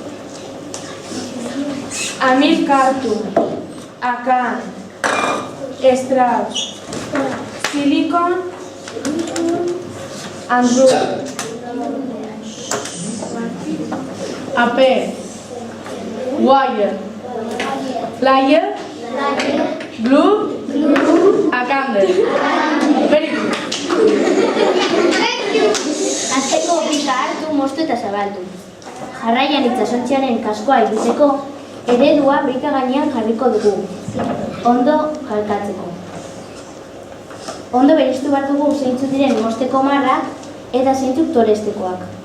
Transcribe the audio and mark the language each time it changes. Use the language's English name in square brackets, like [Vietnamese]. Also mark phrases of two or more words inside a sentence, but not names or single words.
[English] A milk carton, a can, straws, silicone, and rubber. A pen, wire, plier, glue, a candle. Very good. [Basque] Hasteko pika hartu, moztu eta zabaldu. Jarraian itsasontziaren kaskoa egiteko, eredua brika gainean jarriko dugu, ondo jalkatzeko. Ondo bereiztu behar dugu zeintzuk diren mozteko marrak eta zeintzuk torestekoak.